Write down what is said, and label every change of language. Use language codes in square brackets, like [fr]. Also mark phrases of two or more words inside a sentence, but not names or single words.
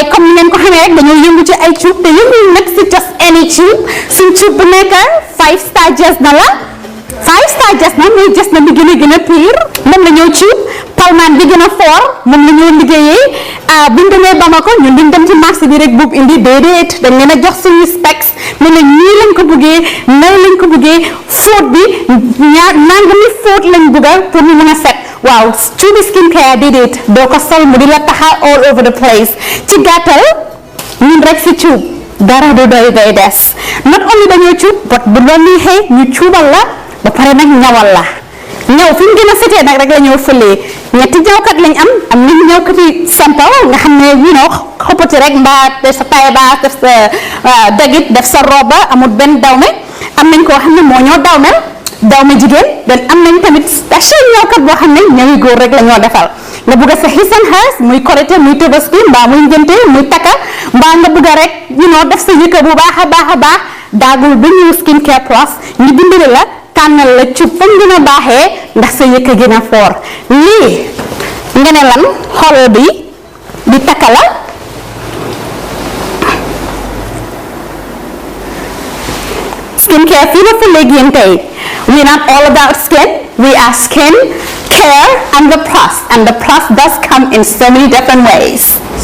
[wo] comme ni ngeen ko xamee rek dañoo yëngu ci ay cuub te yëngu nag si [en] just any [wo] cuub suñ cuub bu nekk 5-star jas na la 5-star jas na muy jas na bi gën a pire moom la ñoo cuub palmaan bi gën a fort moom la ñoo liggéeyee buñ demee Bamako ñun duñ dem ci marché bi rek buub indi déedéet dañ leen a jox suñu specs ne la ñii lañ ko bëggee nay lañ ko bëggee fóot bi nangami fóot lañ bëggal pour mu mën a set waaw cuubi skincare déedéet doo ko sol mu di la taxa [en] all over the place [wo] ci gàttal ñun rek si cuub dara du doy day des [en] not only [wo] dañoo cuub but bu doon neexee ñu cuubal la ba pare nag ñawal la ñaw fi mu gën a setee nag rek la ñoo fëlee ñetti ñawkat lañ am nañu ñawkat yi simple nga xam ne xoppati rek mbaa def sa [fr] taille basse [wo] def sa dagit def sa robe amul benn dawme am nañ koo xam ne moo ñoo dawme jigéen den am nañ tamit special ñawkat boo xam ne ñawi góor rek la ñoo defal nga bëgg sa [en] his and hers [wo] muy korité muy tabaski mbaa muy ngénte muy takka mbaa nga bëgg rek def sa yëkka bu baax a baax daagul bi ñu skincare plus ñu dimbali la tànnal la ci fa gën a baaxee ndax sa yëkka gën a foor lii nga ne lan xol bi di takka la skincare fii la fa léegi yéen tey [en] we're not all about skin we are skin care and the plus does come in so many different ways.